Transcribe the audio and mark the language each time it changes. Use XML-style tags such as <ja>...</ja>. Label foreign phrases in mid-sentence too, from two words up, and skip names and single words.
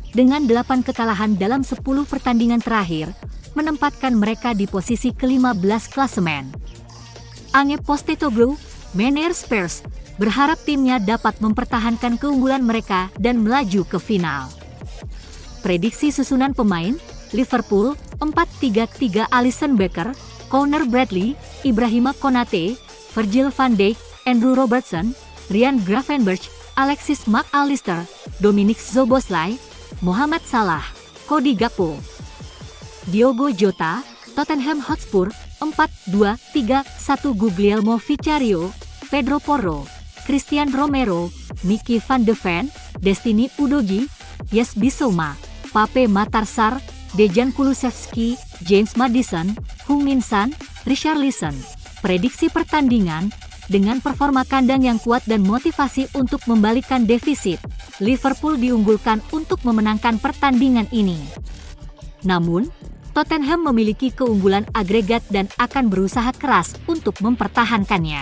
<id>Dengan 8 kekalahan dalam 10 pertandingan terakhir, menempatkan mereka di posisi ke-15 klasemen. Ange Postecoglou, manajer Spurs, berharap timnya dapat mempertahankan keunggulan mereka dan melaju ke final. Prediksi susunan pemain, Liverpool, 4-3-3 Alisson Becker, Conor Bradley, Ibrahima Konate, Virgil van Dijk, Andrew Robertson, Ryan Gravenberch, Alexis Mac Allister, Dominic Szoboszlai, Mohamed Salah, Cody Gakpo. Diogo Jota, Tottenham Hotspur, 4-2-3-1 Guglielmo Vicario, Pedro Porro, Christian Romero, Mickey van de Ven, Destiny Udogie, Jes Bissouma, Pape Matar Sarr, Dejan Kulusevski, James Maddison, Heung-min Son, Richarlison. Prediksi pertandingan, dengan performa kandang yang kuat dan motivasi untuk membalikkan defisit, Liverpool diunggulkan untuk memenangkan pertandingan ini. Namun, Tottenham memiliki keunggulan agregat dan akan berusaha keras untuk mempertahankannya.</id>